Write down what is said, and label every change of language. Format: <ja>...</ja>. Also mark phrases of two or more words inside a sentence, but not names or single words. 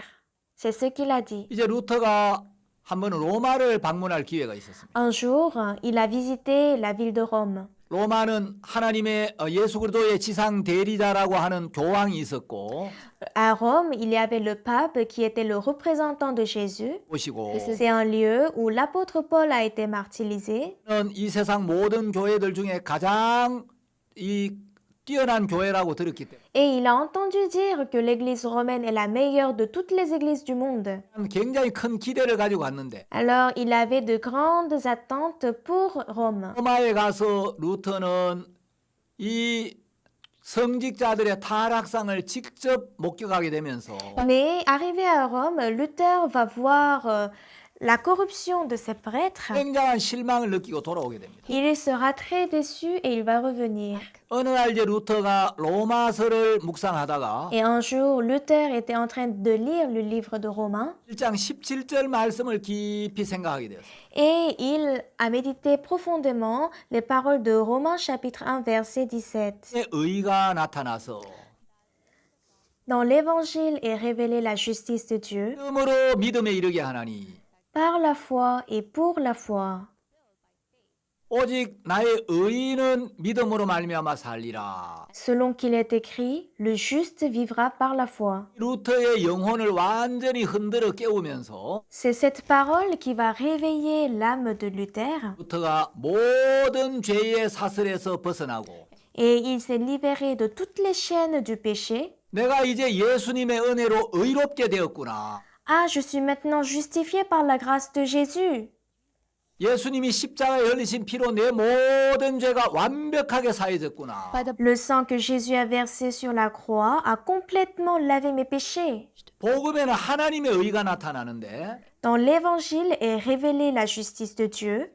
<fr>C'est ce qu'il a dit.</fr> <ko>이제 루터가 한 번은 로마를 방문할 기회가 있었습니다.</ko> <fr>Un jour, il a visité la ville de Rome.</fr> <ko>로마는 하나님의 예수 그리스도의 지상 대리자라고 하는 교황이 있었고</ko> <fr>À Rome, il y avait le pape qui était le représentant de Jésus.</fr> <ko>보시고</ko> <fr>C'est un lieu où l'apôtre Paul a été martyrisé.</fr> <ko>이 세상 모든 교회들 중에 가장 이 뛰어난 교회라고 들었기 때문에</ko> <fr>Et il a entendu dire que l'église romaine est la meilleure de toutes les églises du monde.</fr> <ko>굉장히 큰 기대를 가지고 갔는데</ko> <fr>Alors, il avait de grandes attentes pour Rome.</fr> <ko>로마에 가서 루터는 이 성직자들의 타락상을 직접 목격하게 되면서</ko> <fr>Mais arrivé à Rome, Luther va voir la corruption de ces prêtres.</fr> <ko>굉장한 실망을 느끼고 돌아오게 됩니다.</ko> <fr>Il sera très déçu et il va revenir.</fr> <ko>어느 날 이제 루터가 로마서를 묵상하다가</ko> <fr>Et un jour, Luther était en train de lire le livre de Romains</fr> <ko>1장 17절 말씀을 깊이 생각하게 되었어요.</ko> <fr>et il a médité profondément les paroles de Romains chapitre 1 verset 17.</fr> <ko>의가 나타나서</ko> <fr>Dans l'évangile est révélée la justice de Dieu</fr> <ko>믿음으로 믿음에 이르게 하나니</ko> <fr>par la foi et pour la foi.</fr> <ko>오직 나의 의인은 믿음으로 말미암아 살리라.</ko> <fr>Selon qu'il est écrit, le juste vivra par la foi.</fr> <ko>루터의 영혼을 완전히 흔들어 깨우면서</ko> <fr>C'est cette parole qui va réveiller l'âme de Luther</fr> <ko>루터가 모든 죄의 사슬에서 벗어나고</ko> <fr>et il s'est libéré de toutes les chaînes du péché.</fr> <ko>내가 이제 예수님의 은혜로 의롭게 되었구나.</ko> <fr>Ah, je suis maintenant justifié par la grâce de Jésus.</fr> <ko>예수님이 십자가에 흘리신 피로 내 모든 죄가 완벽하게 사해졌구나.</ko> <en>By the</en> <fr>Le sang que Jésus a versé sur la croix a complètement lavé mes péchés.</fr> <ko>복음에는 하나님의 의가 나타나는데</ko> <fr>Dans l'Évangile est révélée la justice de Dieu,</fr>